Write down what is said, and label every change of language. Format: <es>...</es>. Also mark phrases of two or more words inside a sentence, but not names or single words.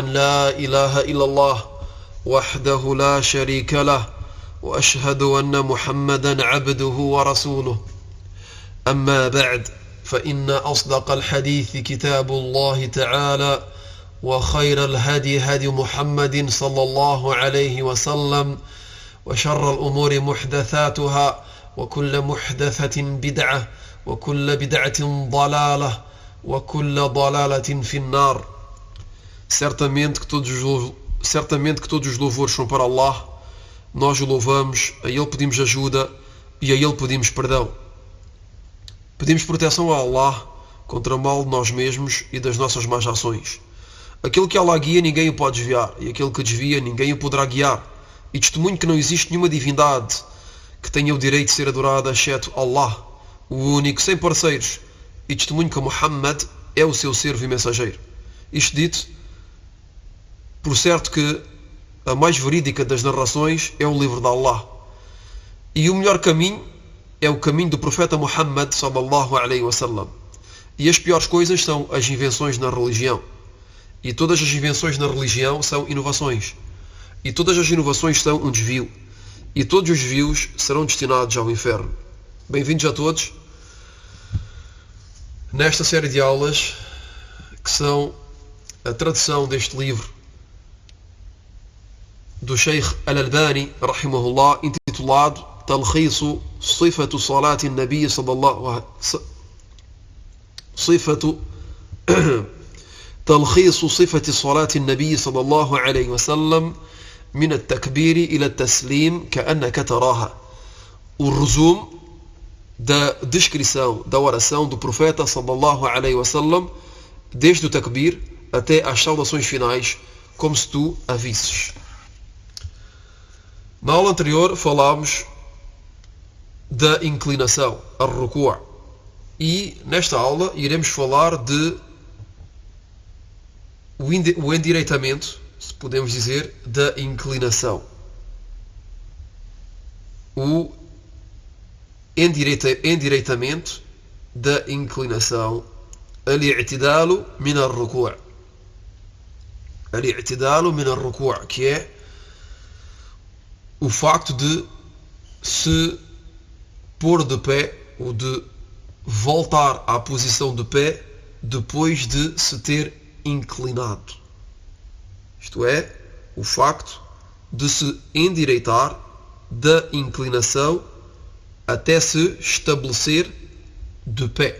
<ar>لا إله إلا الله وحده لا شريك له وأشهد أن محمدا عبده ورسوله أما بعد فإن أصدق الحديث كتاب الله تعالى وخير الهدي هدي محمد صلى الله عليه وسلم وشر الأمور محدثاتها وكل محدثة بدعة وكل بدعة ضلالة وكل ضلالة في النار.</ar> <pt>Certamente que todos os louvores são para Allah. Nós o louvamos, a Ele pedimos ajuda e a Ele pedimos perdão. Pedimos proteção a Allah contra o mal de nós mesmos e das nossas más ações. Aquele que Allah guia, ninguém o pode desviar, e aquele que desvia, ninguém o poderá guiar. E testemunho que não existe nenhuma divindade que tenha o direito de ser adorada, exceto Allah, o único, sem parceiros. E testemunho que Muhammad é o seu servo e mensageiro. Isto dito, por certo que a mais verídica das narrações é o livro de Allah. E o melhor caminho é o caminho do profeta Muhammad</pt> <ar>صلى الله عليه وسلم.</ar> <pt>E as piores coisas são as invenções na religião. E todas as invenções na religião são inovações. E todas as inovações são um desvio. E todos os desvios serão destinados ao inferno. Bem-vindos a todos nesta série de aulas que são a tradução deste livro do Sheikh Al-Albani, rahimahullah, intitulado Talkhisu Sifatu Salati Nabi sallallahu Talkhisu Sifati Salati Nabi sallallahu alayhi wa sallam min al-takbiri ila al-taslim ka'annaka taraha. O resumo da descrição da oração do profeta</pt> <ar>صلى الله عليه وسلم</ar> <pt>desde o takbir até às saudações finais, como se tu a visses. Na aula anterior falámos da inclinação, a ruku', e nesta aula iremos falar de o endireitamento, se podemos dizer, da inclinação. O endireitamento da inclinação.</pt> <ar>الاعتدال من الركوع'. الاعتدال من الركوع',</ar> <pt>que é o facto de se pôr de pé ou de voltar à posição de pé depois de se ter inclinado. Isto é, o facto de se endireitar da inclinação até se estabelecer de pé.</pt>